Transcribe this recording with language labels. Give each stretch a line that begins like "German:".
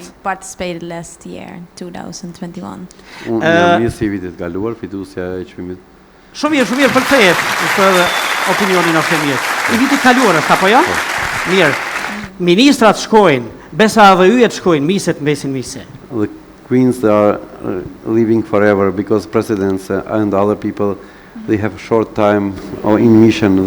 English: I participated last year, 2021.
Albanian: Unë jam Miss i vitit kaluar, fituesja e çmimit. Shumë mirë përkthehet këtë opinionin e fëmijës. I vitit kaluar është apo jo? Mirë. Ministrat shkojnë, besa edhe yjet shkojnë, miset mbesin mise.
English: The queens are living forever because presidents and other people they have a short time or in mission.